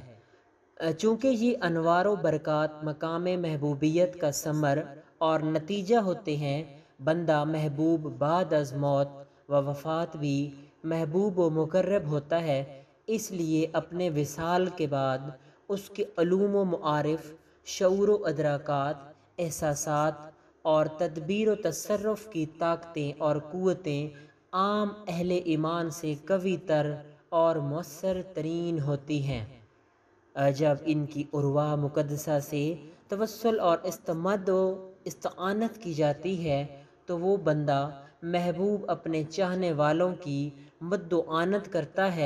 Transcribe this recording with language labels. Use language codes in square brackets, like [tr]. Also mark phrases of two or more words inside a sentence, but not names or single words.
[ur] چونکہ یہ انوار و برکات مقام محبوبیت کا ثمر اور نتیجہ ہوتے ہیں، بندہ محبوب بعد از موت و وفات بھی محبوب و مقرب ہوتا ہے۔ اس لیے اپنے وصال کے بعد اس کے علوم و معارف، شعور و ادراکات، احساسات اور تدبیر و تصرف کی طاقتیں اور قوتیں عام اہل ایمان سے قوی تر اور مؤثر ترین ہوتی ہیں۔ جب ان کی ارواح مقدسہ سے توسل اور استمد و استعانت کی جاتی ہے تو وہ بندہ محبوب اپنے چاہنے والوں کی مد و آنت کرتا ہے۔